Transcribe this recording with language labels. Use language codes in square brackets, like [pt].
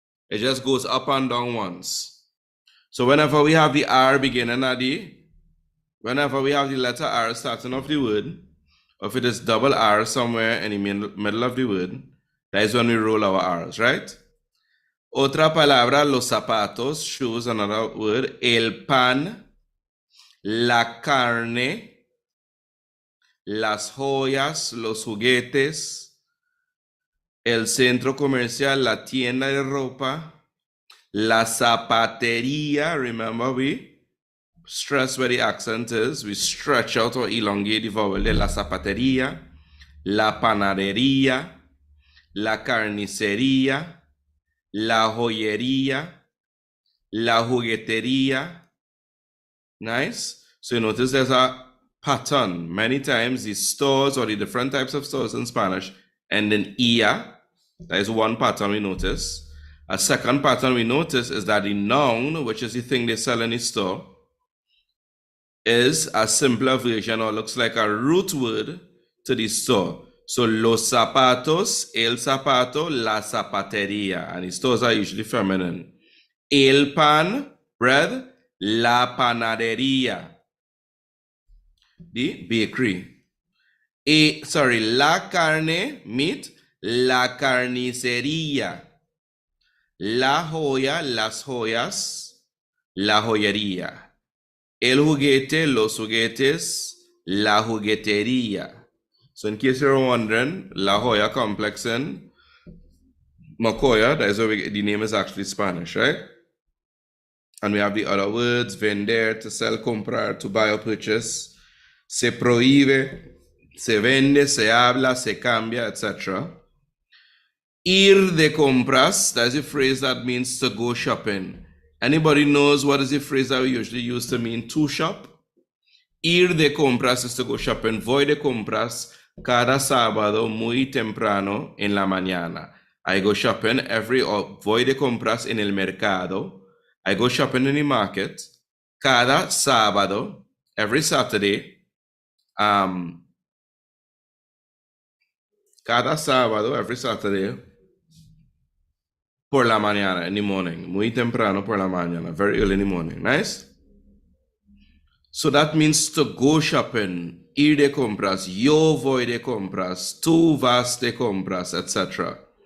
[en] It just goes up and down once. So whenever we have the R beginning at whenever we have the letter R starting off the word, or if it is double R somewhere in the middle of the word, that is when we roll our R's, right? [es] Otra palabra, los zapatos, [en] shoes, another word. [es] El pan, la carne, las joyas, los juguetes, el centro comercial, la tienda de ropa, la zapatería. [en] Remember, we stress where the accent is. We stretch out or elongate the vowel [es] de la zapatería, la panadería, la carnicería, la joyería, la juguetería. [en] Nice. So you notice there's a pattern. Many times the stores or the different types of stores in Spanish end in ia. That is one pattern we notice. A second pattern we notice is that the noun, which is the thing they sell in the store, is a simpler version or looks like a root word to the store. [es] So los zapatos, el zapato, la zapatería. [en] And the stores are usually feminine. [es] El pan, bread, la panadería, the bakery. La carne, meat, la carnicería. La joya, las joyas, la joyería. El juguete, los juguetes, La Jugueteria. [en] So in case you're wondering, La Jolla complex in Mocoya, that is where the name is actually Spanish, right? And we have the other words, vender, to sell, comprar, to buy or purchase. [es] Se prohíbe, se vende, se habla, se cambia, etc. [en] Ir de compras, that's a phrase that means to go shopping. Anybody knows what is the phrase that we usually use to mean to shop? Ir de compras is to go shopping. [es] Voy de compras cada sábado muy temprano en la mañana. [en] I go shopping [es] voy de compras en el mercado. [en] I go shopping in the market [es] cada sábado, [en] every Saturday. [es] Cada sábado, [en] every Saturday, [es] por la mañana, [en] in the morning. [es] Muy temprano por la mañana, [en] very early in the morning. Nice? So that means to go shopping, [es] ir de compras, yo voy de compras, [en] tú vas de compras, etc.